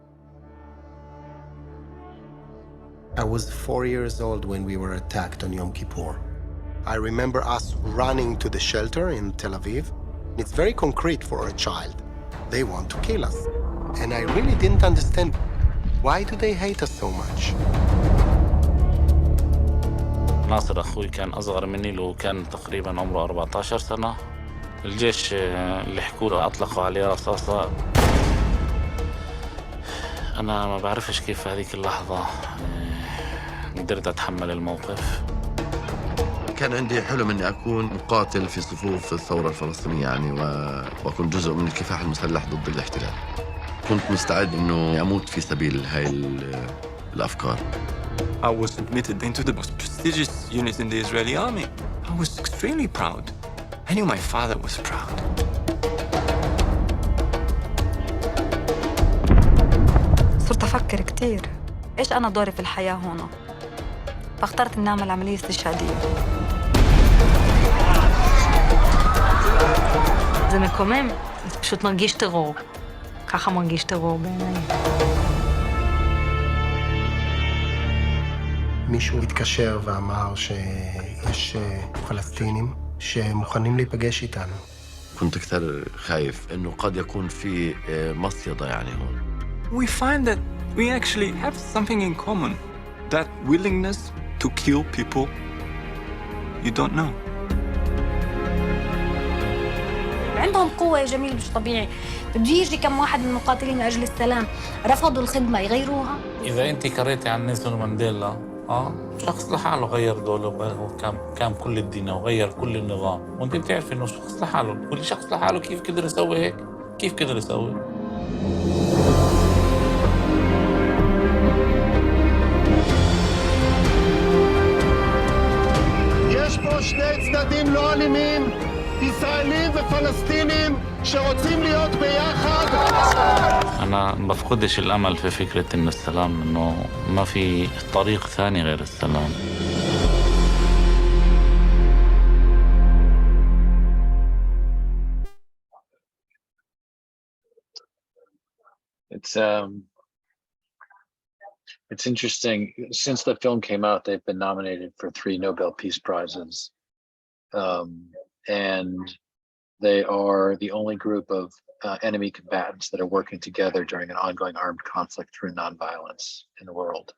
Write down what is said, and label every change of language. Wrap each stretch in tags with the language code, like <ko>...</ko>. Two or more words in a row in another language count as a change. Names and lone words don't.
<en>I was 4 years old when we were attacked on Yom Kippur. I remember us running to the shelter in Tel Aviv. It's very concrete for a child. They want to kill us. And I really didn't understand, why do they hate us so much?</en> <ar>ناصر أخوي كان أصغر مني له كان تقريبا عمره 14 سنة. الجيش اللي حكوا له أطلقوا عليه رصاصة. أنا ما بعرفش كيف هذيك اللحظة قدرت أتحمل الموقف. كان عندي حلم اني اكون مقاتل في صفوف الثوره الفلسطينيه يعني واكون جزء من الكفاح المسلح ضد الاحتلال. كنت مستعد انه اموت في سبيل هاي الافكار.</ar> <en>I was admitted into the most prestigious unit in the Israeli army. I was extremely proud. I knew my father was proud.</en> <ar>صرت أفكر كتير إيش أنا دوري في الحياة هنا. فاخترت إني أعمل عملية استشهادية.</ar> <he>זה מקומם, זה פשוט מרגיש טרור. ככה מרגיש טרור בעיניי. מישהו התקשר ואמר שיש פלסטינים שמוכנים להיפגש איתנו.</he> <ar>كنت كثير خايف انه قد يكون في مصيدة يعني هون.</ar> <en>We find that we actually have something in common. That willingness to kill people you don't know.</en> <ar>عندهم قوة يا جميل مش طبيعي. بده يجي كم واحد من المقاتلين لأجل السلام رفضوا الخدمة يغيروها. إذا أنت قريتي عن نيلسون مانديلا شخص لحاله غير دوله كان كل الدين وغير كل النظام وانت بتعرف انه شخص لحاله كل شخص لحاله كيف قدر يسوي هيك كيف قدر يسوي</ar> <he>יש פה שני צדדים לא אלימים, ישראלים ופלסטינים שרוצים להיות ביחד.</he> <ar>أنا بفقدش الأمل في فكرة إن السلام إنه ما في طريق ثاني غير السلام.</ar> <en>It's interesting. Since the film came out, they've been nominated for 3 Nobel Peace Prizes, and they are the only group of enemy combatants that are working together during an ongoing armed conflict through nonviolence in the world.</en>